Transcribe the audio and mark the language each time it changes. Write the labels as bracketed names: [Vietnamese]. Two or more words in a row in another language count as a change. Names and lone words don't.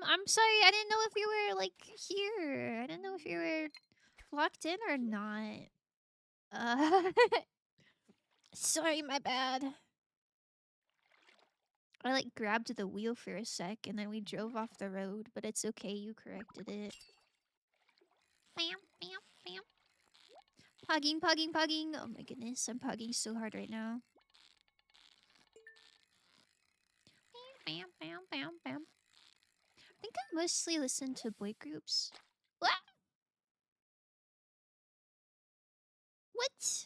[English] I'm sorry, I didn't know if you were like here. I didn't know if you were locked in or not. Uh, sorry, my bad. I like grabbed the wheel for a sec and then we drove off the road, but it's okay, you corrected it. Bam, bam, bam. Pugging, pugging, pugging. Oh my goodness, I'm pugging so hard right now. Bam, bam, bam, bam. I think I mostly listen to boy groups. What? What?